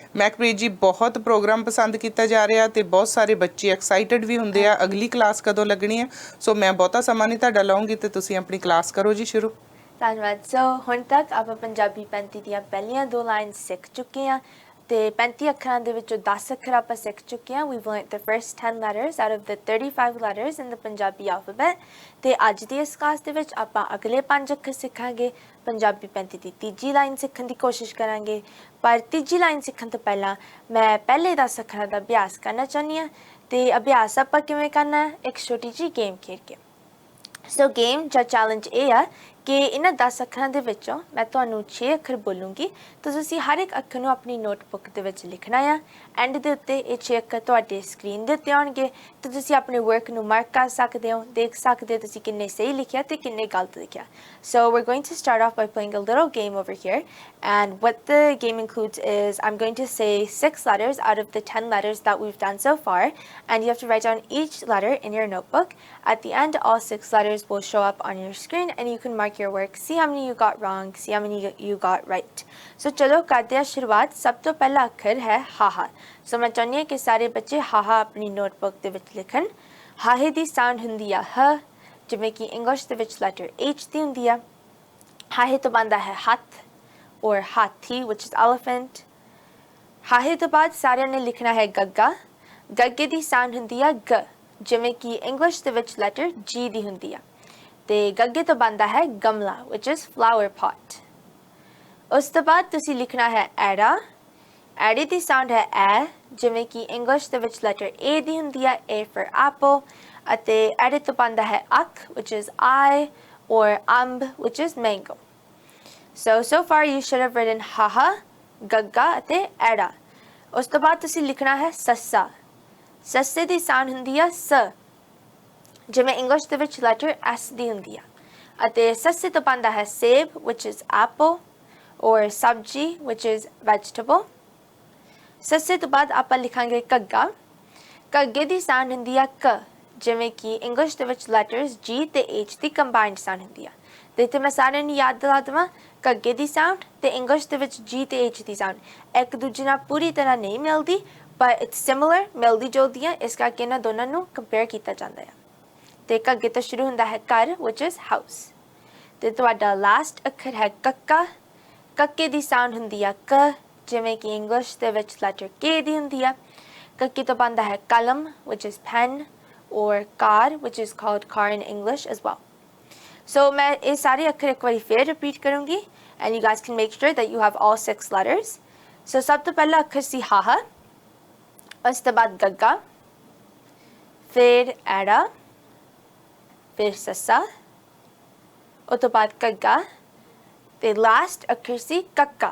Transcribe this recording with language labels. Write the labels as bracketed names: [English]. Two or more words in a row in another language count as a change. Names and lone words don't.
[Punjabi] ਮਹਿਕਪ੍ਰੀਤ ਜੀ, ਬਹੁਤ ਪ੍ਰੋਗਰਾਮ ਪਸੰਦ ਕੀਤਾ ਜਾ ਰਿਹਾ ਤੇ ਬਹੁਤ ਸਾਰੇ ਬੱਚੇ ਐਕਸਾਈਟਡ ਵੀ ਹੁੰਦੇ ਆ ਅਗਲੀ ਕਲਾਸ ਕਦੋਂ ਲੱਗਣੀ ਹੈ। ਸੋ ਮੈਂ ਬਹੁਤਾ ਸਮਾਂ ਨਹੀਂ ਤੁਹਾਡਾ ਲਾਉਂਗੀ ਤੇ ਤੁਸੀਂ ਆਪਣੀ ਕਲਾਸ ਕਰੋ ਜੀ ਸ਼ੁਰੂ। ਧੰਨਵਾਦ। ਸੋ ਹੁਣ ਤੱਕ ਆਪਾਂ ਪੰਜਾਬੀ 35 ਦੀਆਂ ਪਹਿਲੀਆਂ 2 ਲਾਈਨ ਸਿੱਖ ਚੁੱਕੇ ਹਾਂ ਤੇ 35 ਅੱਖਰਾਂ ਦੇ ਵਿੱਚੋਂ 10 ਅੱਖਰ ਆਪਾਂ ਸਿੱਖ ਚੁੱਕੇ ਹਾਂ। [English] We've learnt the first 10 letters out of the 35 letters in the Punjabi alphabet [Punjabi] ਤੇ ਅੱਜ ਦੀ ਇਸ ਕਲਾਸ ਦੇ ਵਿੱਚ ਆਪਾਂ ਅਗਲੇ 5 ਅੱਖਰ ਸਿੱਖਾਂਗੇ। ਪੰਜਾਬੀ 35 ਦੀ ਤੀਜੀ ਲਾਈਨ ਸਿੱਖਣ ਦੀ ਕੋਸ਼ਿਸ਼ ਕਰਾਂਗੇ, ਪਰ ਤੀਜੀ ਲਾਈਨ ਸਿੱਖਣ ਤੋਂ ਪਹਿਲਾਂ ਮੈਂ ਪਹਿਲੇ 10 ਅੱਖਰਾਂ ਦਾ ਅਭਿਆਸ ਕਰਨਾ ਚਾਹੁੰਦੀ ਹਾਂ। ਤੇ ਅਭਿਆਸ ਆਪਾਂ ਕਿਵੇਂ ਕਰਨਾ ਹੈ? ਇੱਕ ਛੋਟੀ ਜਿਹੀ ਗੇਮ ਖੇਡ ਕੇ। ਸੋ ਗੇਮ ਜਾਂ ਚੈਲੰਜ ਇਹ ਆ ਕਿ ਇਹਨਾਂ 10 ਅੱਖਰਾਂ ਦੇ ਵਿੱਚੋਂ ਮੈਂ ਤੁਹਾਨੂੰ 6 ਅੱਖਰ ਬੋਲੂੰਗੀ ਤੇ ਤੁਸੀਂ ਹਰ ਇੱਕ ਅੱਖਰ ਨੂੰ ਆਪਣੀ ਨੋਟਬੁੱਕ ਦੇ ਵਿੱਚ ਲਿਖਣਾ ਆ। ਐਂਡ ਦੇ ਉੱਤੇ ਇਹ 6 ਅੱਖਰ ਤੁਹਾਡੇ ਸਕਰੀਨ ਦੇ ਉੱਤੇ ਆਉਣਗੇ ਤੇ ਤੁਸੀਂ ਆਪਣੇ ਵਰਕ ਨੂੰ ਮਾਰਕ ਕਰ ਸਕਦੇ ਹੋ, ਦੇਖ ਸਕਦੇ ਹੋ ਤੁਸੀਂ ਕਿੰਨੇ ਸਹੀ ਲਿਖਿਆ ਤੇ ਕਿੰਨੇ ਗਲਤ ਲਿਖਿਆ। [English] So we're going to start off by playing a little game over here, and what the game includes is I'm going to say 6 letters out of the 10 letters that we've done so far, and you have to write down each letter in your notebook. At the end, all 6 letters will show up on your screen and you can mark your work, see how many you got wrong, see how many you got right. [Hindi] So चलो करते हैं शुरुआत। सब तो पहला अक्षर है हाहा। सो मैं चाहती हूँ कि सारे बच्चे हाहा अपनी नोटबुक [Punjabi] ਦੇ ਵਿੱਚ ਲਿਖਣ। ਹਾਹੇ ਦੀ ਸਾਊਂਡ ਹੁੰਦੀ ਆ ਹ, ਜਿਵੇਂ ਕਿ ਇੰਗਲਿਸ਼ ਦੇ ਵਿੱਚ ਲੈਟਰ H ਦੀ ਹੁੰਦੀ ਆ। ਹਾਹੇ ਤੋਂ ਬਣਦਾ ਹੈ ਹੱਥ or ਹਾਥੀ [English] which is elephant। [Punjabi] ਹਾਹੇ ਤੋਂ ਬਾਅਦ ਸਾਰਿਆਂ ਨੇ ਲਿਖਣਾ ਹੈ ਗੱਗਾ। ਗੱਗੇ ਦੀ ਸਾਊਂਡ ਹੁੰਦੀ ਆ ਗ, ਜਿਵੇਂ ਕਿ ਇੰਗਲਿਸ਼ ਦੇ ਵਿੱਚ ਲੈਟਰ G ਦੀ ਹੁੰਦੀ ਆ। ਤੇ ਗੱਗੇ ਤੋਂ ਬਣਦਾ ਹੈ ਗਮਲਾ [English] which is flower pot। [Punjabi] ਉਸ ਤੋਂ ਬਾਅਦ ਤੁਸੀਂ ਲਿਖਣਾ ਹੈ ਐੜਾ। ਐੜੇ ਦੀ ਸਾਊਂਡ ਹੈ ਐ, ਜਿਵੇਂ ਕਿ ਇੰਗਲਿਸ਼ ਦੇ ਵਿੱਚ ਲੈਟਰ A ਦੀ ਹੁੰਦੀ ਹੈ, [English] A for apple। [Punjabi] ਅਤੇ ਐੜੇ ਤੋਂ ਬਣਦਾ ਹੈ ਅੱਖ [English] which is I or [Punjabi] ਅੰਬ [English] which is mango। So far you should have written [Punjabi] ਹਾਹਾ, ਗੱਗਾ ਅਤੇ ਐੜਾ। ਉਸ ਤੋਂ ਬਾਅਦ ਤੁਸੀਂ ਲਿਖਣਾ ਹੈ ਸੱਸਾ। ਸੱਸੇ ਦੀ ਸਾਊਂਡ ਹੁੰਦੀ ਹੈ ਸ, ਜਿਵੇਂ ਇੰਗਲਿਸ਼ ਦੇ ਵਿੱਚ ਲੈਟਰ S ਦੀ ਹੁੰਦੀ ਆ। ਅਤੇ ਸੱਸੇ ਤੋਂ ਬਣਦਾ ਹੈ ਸੇਬ [English] which is apple or [Punjabi] ਸਬਜ਼ੀ [English] which is vegetable। [Punjabi] ਸੱਸੇ ਤੋਂ ਬਾਅਦ ਆਪਾਂ ਲਿਖਾਂਗੇ ਘੱਗਾ। ਘੱਗੇ ਦੀ ਸਾਊਂਡ ਹੁੰਦੀ ਆ ਕ, ਜਿਵੇਂ ਕਿ ਇੰਗਲਿਸ਼ ਦੇ ਵਿੱਚ ਲੈਟਰਸ G ਤੇ H ਦੀ [English] combined sound [Punjabi] ਹੁੰਦੀ ਆ। ਤੇ ਇੱਥੇ ਮੈਂ ਸਾਰਿਆਂ ਨੂੰ ਯਾਦ ਦਿਲਾ ਦੇਵਾਂ, ਘੱਗੇ ਦੀ ਸਾਊਂਡ ਤੇ ਇੰਗਲਿਸ਼ ਦੇ ਵਿੱਚ G ਤੇ H ਦੀ ਸਾਊਂਡ ਇੱਕ ਦੂਜੇ ਨਾਲ ਪੂਰੀ ਤਰ੍ਹਾਂ ਨਹੀਂ ਮਿਲਦੀ, ਪਰ [English] it's similar, [Punjabi] ਮਿਲਦੀ ਜੁਲਦੀ ਆ। ਇਸ ਕਰਕੇ ਇਹਨਾਂ ਦੋਨਾਂ ਨੂੰ ਕੰਪੇਅਰ ਕੀਤਾ ਜਾਂਦਾ ਆ। ਤੇ ਘੱਗੇ ਤੋਂ ਸ਼ੁਰੂ ਹੁੰਦਾ ਹੈ ਘਰ [English] which is house। [Punjabi] ਤੇ ਤੁਹਾਡਾ ਲਾਸਟ ਅੱਖਰ ਹੈ ਕੱਕਾ। ਕੱਕੇ ਦੀ ਸਾਊਂਡ ਹੁੰਦੀ ਆ ਕ, ਜਿਵੇਂ ਕਿ ਇੰਗਲਿਸ਼ ਦੇ ਵਿੱਚ ਲੈਟਰ K ਦੀ ਹੁੰਦੀ ਆ। ਕੱਕੇ ਤੋਂ ਬਣਦਾ ਹੈ ਕਲਮ [English] which is pen or car which is called car in English as well। So [Punjabi] ਮੈਂ ਇਹ ਸਾਰੇ ਅੱਖਰ ਇੱਕ ਵਾਰੀ ਫੇਰ ਰਿਪੀਟ ਕਰੂੰਗੀ [English] and you guys can make sure that you have all 6 letters। [Punjabi] So ਸਭ ਤੋਂ ਪਹਿਲਾ ਅੱਖਰ ਸੀ ਹਾਹਾ, ਉਸ ਤੋਂ ਬਾਅਦ ਗੱਗਾ, ਫਿਰ ਐੜਾ, ਫਿਰ ਸੱਸਾ, ਉਸ ਤੋਂ ਬਾਅਦ ਘੱਗਾ ਤੇ ਲਾਸਟ ਅੱਖਰ ਸੀ ਕੱਕਾ।